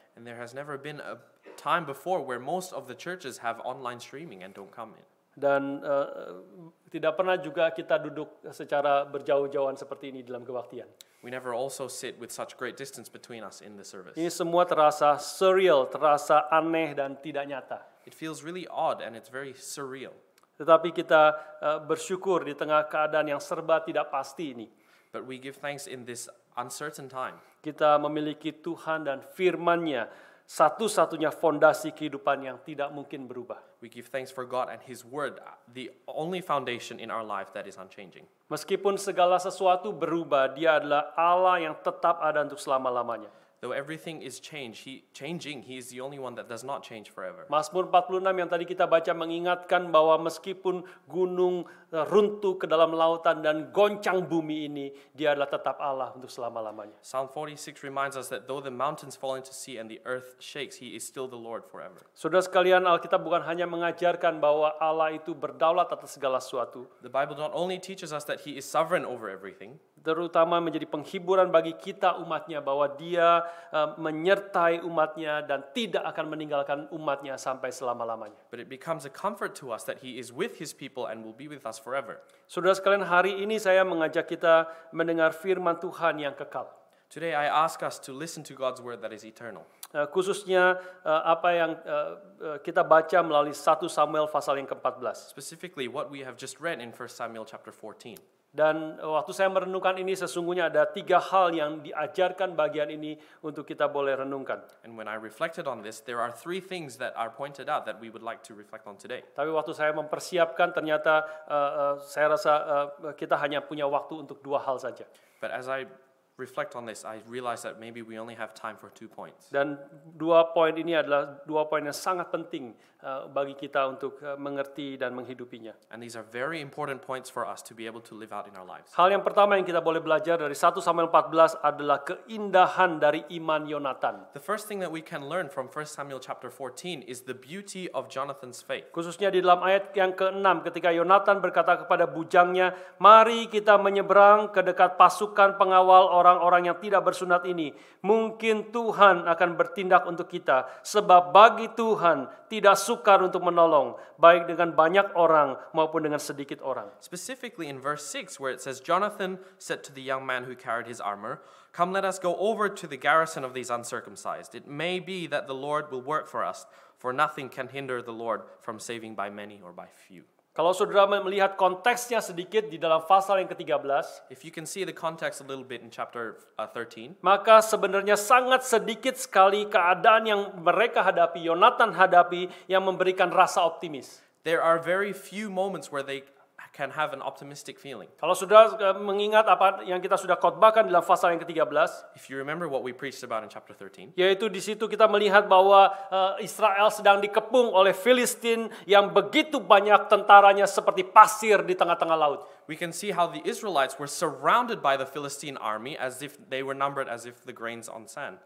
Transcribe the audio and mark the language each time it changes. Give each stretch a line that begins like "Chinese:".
English: And there has never been a time before where most of the churches have online streaming and don't come in.
Indonesian: Dan tidak pernah juga kita duduk secara berjauh-jauhan seperti ini dalam kebaktian.
English: We never also sit with such great distance between us in the service.
Indonesian: Ini semua terasa surreal, terasa aneh dan tidak nyata.
English: It feels really odd and it's very surreal.
Indonesian: Tetapi kita bersyukur di tengah keadaan yang serba tidak pasti ini.
English: But we give thanks in this uncertain time.
Indonesian: Kita memiliki Tuhan dan firman-Nya, satu-satunya fondasi kehidupan yang tidak mungkin berubah.
English: We give thanks for God and His Word, the only foundation in our life that is unchanging.
Indonesian: Meskipun segala sesuatu berubah, Dia adalah Allah yang tetap ada untuk selama-lamanya.
English: Though everything is changing, He is the only one that does not change forever.
Indonesian: Mazmur 46 yang tadi kita baca mengingatkan bahwa meskipun gunung runtuh ke dalam lautan dan goncang bumi ini, Dia adalah tetap Allah untuk selama-lamanya.
English: Psalm 46 reminds us that though the mountains fall into sea and the earth shakes, He is still the Lord forever.
Indonesian: Saudara sekalian, Alkitab bukan hanya mengajarkan bahwa Allah itu berdaulat atas segala sesuatu,
English: The Bible not only teaches us that He is sovereign over everything,
Indonesian: terutama menjadi penghiburan bagi kita umatnya bahwa Dia menyertai umatnya dan tidak akan meninggalkan umatnya sampai selama-lamanya.
English: but it becomes a comfort to us that He is with His people and will be with us forever.
Indonesian: Saudara sekalian, hari ini saya mengajak kita mendengar firman Tuhan yang kekal.
English: Today I ask us to listen to God's Word that is eternal.
Indonesian: Khususnya apa yang kita baca melalui 1 Samuel pasal yang ke-14.
English: Specifically what we have just read in 1 Samuel chapter 14.
Indonesian: Dan waktu saya merenungkan ini sesungguhnya ada 3 hal yang diajarkan bagian ini untuk kita boleh renungkan.
English: And when I reflected on this, there are 3 things that are pointed out that we would like to reflect on today.
Indonesian: Tapi waktu saya mempersiapkan ternyata saya rasa kita hanya punya waktu untuk 2 hal saja.
English: But as I reflect on this, I realize that maybe we only have time for 2 points.
Indonesian: Dan 2 poin ini adalah 2 poin yang sangat penting bagi kita untuk mengerti dan menghidupinya.
English: And these are very important points for us to be able to live out in our lives.
Indonesian: Hal yang pertama yang kita boleh belajar dari 1 Samuel 14 adalah keindahan dari iman Yonatan.
English: The first thing that we can learn from 1 Samuel chapter 14 is the beauty of Jonathan's faith.
Indonesian: Khususnya di dalam ayat yang ke-6 ketika Yonatan berkata kepada bujangnya, "Mari kita menyeberang ke dekat pasukan pengawal orang-orang yang tidak bersunat ini. Mungkin Tuhan akan bertindak untuk kita, sebab bagi Tuhan tidak sukar untuk menolong, baik dengan banyak orang maupun dengan sedikit orang."
English: Specifically in verse 6 where it says, Jonathan said to the young man who carried his armor, "Come, let us go over to the garrison of these uncircumcised. It may be that the Lord will work for us, for nothing can hinder the Lord from saving by many or by few."
Indonesian: Kalau saudara melihat konteksnya sedikit di dalam pasal yang ke-13,
English: If you can see the context a little bit in chapter 13,
Indonesian: maka sebenarnya sangat sedikit sekali keadaan yang mereka hadapi, Yonatan hadapi, yang memberikan rasa optimis.
English: there are very few moments where they can have an optimistic feeling.
Indonesian: Kalau saudara mengingat apa yang kita sudah khotbahkan dalam pasal yang ke-13,
English: If you remember what we preached about in chapter 13,
Indonesian: yaitu di situ kita melihat bahwa Israel sedang dikepung oleh Filistin yang begitu banyak tentaranya seperti pasir di tengah-tengah laut.
English: we can see how the Israelites were surrounded by the Philistine army as if they were numbered as if the grains on sand.